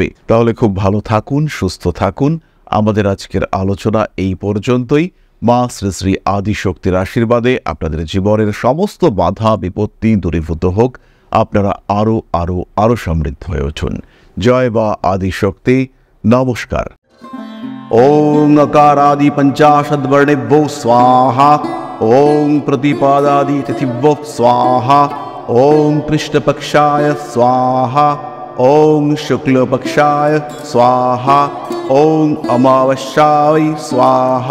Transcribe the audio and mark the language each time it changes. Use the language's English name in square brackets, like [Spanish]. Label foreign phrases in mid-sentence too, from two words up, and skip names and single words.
[Bangla] তাহলে খুব ভালো থাকুন, সুস্থ থাকুন। আমাদের আজকের আলোচনা এই পর্যন্তই। মা শ্রী শ্রী আদিশক্তির আশীর্বাদে আপনাদের জীবনের সমস্ত বাধা বিপত্তি দূরীভূত হোক, আপনারা আরো আরো আরো সমৃদ্ধ হয়ে উঠুন। জয় বা আদিশক্তি। নমস্কার। [Sanskrit] ওং अकारादि पंचाशद्वर्णेभ्यो स्वाहा। ओं प्रतिपादादि तिथिभ्यो स्वाहा। ओं कृष्णपक्षाय स्वाहा। ओं शुक्लपक्षाय स्वाहा। ओं अमावस्याय स्वाहा।